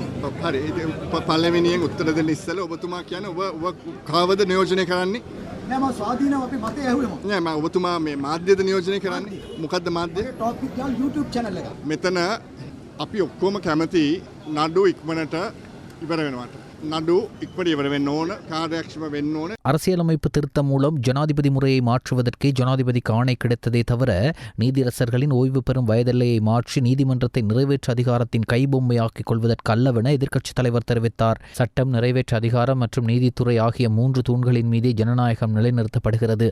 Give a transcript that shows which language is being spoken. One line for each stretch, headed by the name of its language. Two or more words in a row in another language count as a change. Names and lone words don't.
Sinhala: හරි පළවෙනියෙන් උත්තර දෙන්න ඉස්සෙල්ලා ඔබතුමා කියන්නේ ඔබ කාවද නියෝජනය කරන්නේ? නෑ මම ස්වාධීනව අපි මතය ඇහුවෙම. නෑ මම ඔබතුමා මේ මාධ්‍යද නියෝජනය කරන්නේ? මොකද්ද මාධ්‍ය? ටොප් විත් යාල් YouTube channel එක. මෙතන අපි ඔක්කොම කැමති නඩු ඉක්මනට ඉවර වෙනවට. නඩු ඉක්මනට ඉවර වෙන්න ඕන, කාර්යක්ෂම වෙන්න ඕන.
Tamil: அரசியலமைப்பு திருத்தம் மூலம் ஜனாதிபதி முறையை மாற்றுவதற்கே ஜனாதிபதிக்கு ஆணை கிடைத்ததே தவிர நீதியரசர்களின் ஓய்வு பெறும் வயதெல்லையை மாற்றி நீதிமன்றத்தை நிறைவேற்று அதிகாரத்தின் கைபொம்மையாக்கிக் கொள்வதற்கு அல்லவென எதிர்க்கட்சித் தலைவர் தெரிவித்தார். சட்டம், நிறைவேற்று அதிகாரம் மற்றும் நீதித்துறை ஆகிய 3 தூண்களின் மீதே ஜனநாயகம் நிலைநிறுத்தப்படுகிறது.